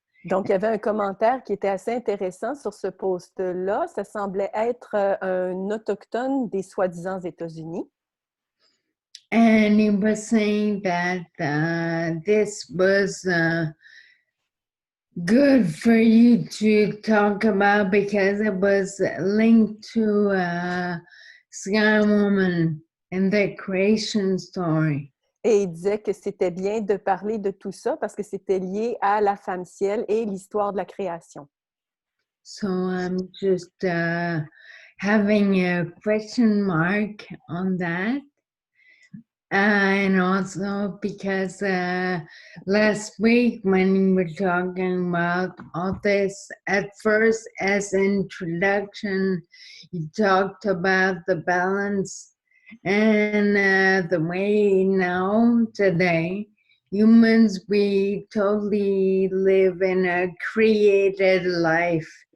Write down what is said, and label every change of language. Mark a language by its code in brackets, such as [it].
[fr] Donc, il y avait un commentaire qui était assez intéressant sur ce post-là. Ça semblait être un autochtone des soi-disant États-Unis. [en] And he was saying that this was good for you to talk about because it was linked to Sky Woman and the creation story. [fr] Et il disait que c'était bien de parler de tout ça parce que c'était lié à la femme ciel et l'histoire de la création. [en] So I'm just having a question mark on that. And also because last week when we were talking about all this, at first as introduction, you talked about the balance and the way now today, humans, we totally live in a created life.